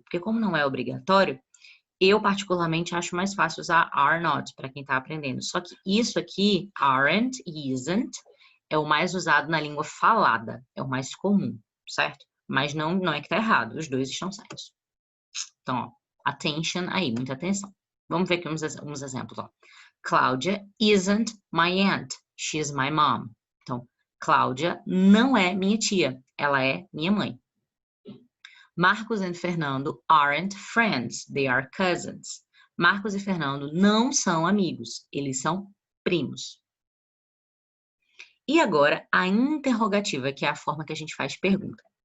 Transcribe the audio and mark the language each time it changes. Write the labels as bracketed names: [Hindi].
[Portuguese] Porque como não é obrigatório, eu particularmente acho mais fácil usar are not para quem está aprendendo. Só que isso aqui, aren't e isn't, é o mais usado na língua falada, é o mais comum, certo? Mas não é que tá errado, os dois estão certos. Então, ó, attention aí, muita atenção. Vamos ver aqui uns exemplos, ó. [English] Cláudia isn't my aunt, she's my mom. [Portuguese] Então, Cláudia não é minha tia, ela é minha mãe. [English] Marcos e Fernando aren't friends, they are cousins. [Portuguese] Marcos e Fernando não são amigos, eles são primos. E agora, a interrogativa, que é a forma que a gente faz pergunta.